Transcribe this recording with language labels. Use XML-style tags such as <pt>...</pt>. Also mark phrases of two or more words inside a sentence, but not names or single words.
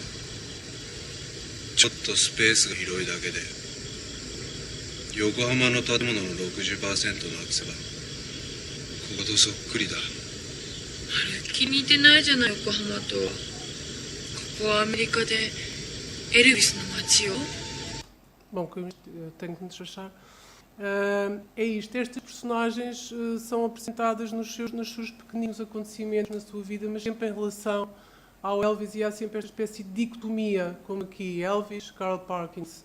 <ja>ちょっとスペースが広いだけで。横浜の建物の 60% なくせばこことそっくりだ。あれ気に入ってないじゃない横浜と。ここはアメリカでエルビスの街よ。</ja> <pt>Bom, que eu tenho que me despachar. É isto, estas personagens são apresentadas nos seus pequeninos acontecimentos na sua vida, mas sempre em relação ao Elvis, e há sempre esta espécie de dicotomia, como aqui, Elvis, Carl Perkins.</pt>